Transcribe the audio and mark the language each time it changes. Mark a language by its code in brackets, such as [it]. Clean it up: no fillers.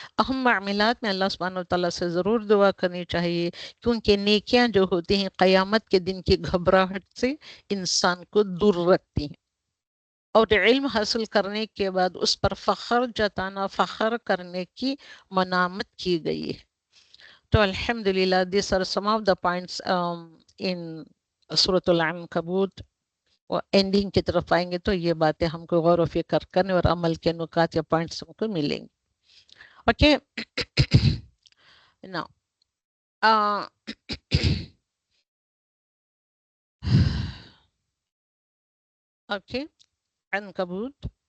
[ur] اہم معاملات میں اللہ سبحانہ و تعالیٰ سے ضرور دعا کرنی چاہیے، کیونکہ نیکیاں جو ہوتی ہیں قیامت کے دن کی گھبراہٹ سے انسان کو دور رکھتی ہیں. اور علم حاصل کرنے کے بعد اس پر فخر جتانا، فخر کرنے کی منامت کی گئی ہے. [en] تو الحمدللہ these are some of the points in سورۃ العنکبوت. [ur] اور اینڈنگ کی طرف آئیں گے تو یہ باتیں ہم کو غور و فکر کرنے اور عمل کے نکات یا پوائنٹس ہم کو ملیں گے. اوکے نا اوکے عنکبوت.